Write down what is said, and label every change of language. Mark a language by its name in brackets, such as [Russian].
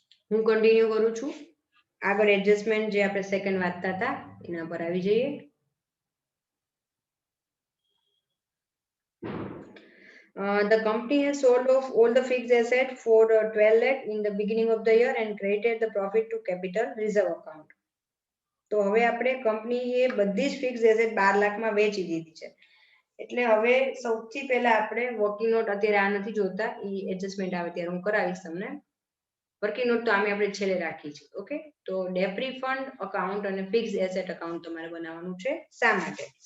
[Gujarati] હું કન્ટિન્યુ કરું છું. આગળ એડજસ્ટમેન્ટ જે આપણે સેકન્ડ વાંચતા હતા એના પર આવી જઈએ. [English] The company has sold off all the fixed asset for 12 lakh in the beginning of the year and credited the profit to capital reserve account. [Gujarati] તો હવે આપણે કંપનીએ બધી જ ફિક્સ એસેટ 12 લાખમાં વેચી દીધી છે. એટલે હવે સૌથી પહેલા આપણે વર્કિંગ નોટ અત્યારે આ નથી જોતા, એ એડજસ્ટમેન્ટ આવે ત્યારે હું કરાવીશ તમને. વર્કિંગ નોટ તો આમે આપણે છેલ્લે રાખી છે. ઓકે, તો ડેપ્રી ફંડ અકાઉન્ટ અને ફિક્સ એસેટ અકાઉન્ટ તમારે બનાવવાનું છે. શા માટે?